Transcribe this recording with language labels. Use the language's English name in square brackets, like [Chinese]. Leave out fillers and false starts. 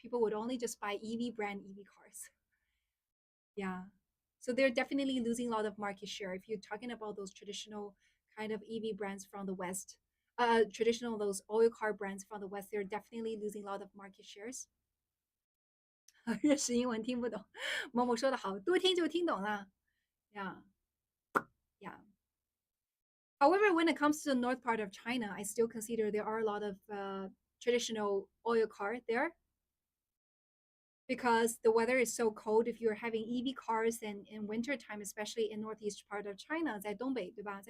[English] People would only just buy EV brand EV cars. Yeah. So they're definitely losing a lot of market share. If you're talking about those traditional kind of EV brands from the West, traditional those oil car brands from the West, they're definitely losing a lot of market shares. [Chinese] 认识英文听不懂，某某说的好，多听就听懂了。 [English] Yeah, yeah. However, when it comes to the north part of China, I still consider there are a lot of traditional oil car there because the weather is so cold. If you're having EV cars and in winter time, especially in northeast part of China, [Chinese] 在东北，对吧？